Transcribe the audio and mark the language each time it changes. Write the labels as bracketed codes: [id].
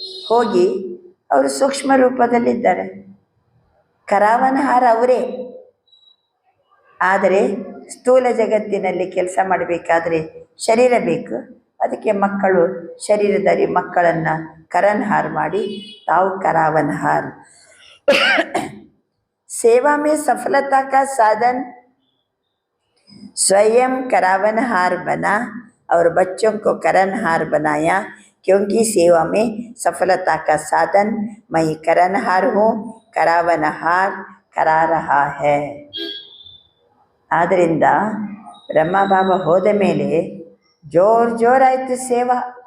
[kn] ಹೋಗಿ ಅವರು ಸೂಕ್ಷ್ಮ ರೂಪದಲ್ಲಿದ್ದಾರೆ. ಕರಾವನಹಾರ ಅವರೇ. ಆದರೆ ಸ್ಥೂಲ ಜಗತ್ತಿನಲ್ಲಿ ಕೆಲಸ ಮಾಡಬೇಕಾದ್ರೆ ಶರೀರ ಬೇಕು. ಅದಕ್ಕೆ ಮಕ್ಕಳು ಶರೀರಧಾರಿ ಮಕ್ಕಳನ್ನು ಕರನ್ಹಾರ್ ಮಾಡಿ ತಾವು करावनहार. [hi] सेवा में सफलता का साधन स्वयं करावनहार बना और बच्चों को करनहार बनाया, क्योंकि सेवा में सफलता का साधन मैं करनहार हूँ, करावनहार करा रहा है. [kn] ಆದ್ದರಿಂದ ಬ್ರಹ್ಮ ಬಾಬಾ ಹೋದ ಮೇಲೆ ಜೋರಾಯಿತು ಸೇವಾ.